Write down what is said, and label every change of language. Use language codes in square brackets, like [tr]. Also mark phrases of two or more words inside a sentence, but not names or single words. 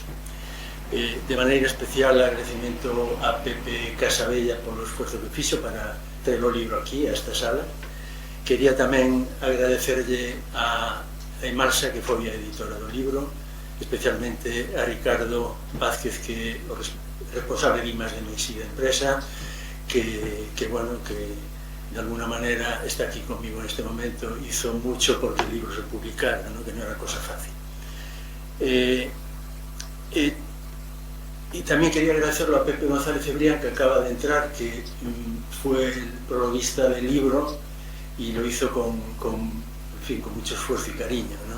[gl] De maneira especial agradecimento a Pepe Casabella polo esforzo que fixo para traer o libro aquí, a esta sala. Quería tamén agradecerlle a Emalsa, que foi a editora do libro, especialmente a Ricardo Vázquez, que é o responsable de Imas de Meixí da empresa, [es] que bueno, que de alguna manera está aquí conmigo en este momento, hizo mucho porque el libro se publicara, ¿no? Que no era cosa fácil. Y también quería agradecerlo a Pepe González Cebrián, que acaba de entrar, que fue el prologuista del libro y lo hizo con mucho esfuerzo y cariño, ¿no?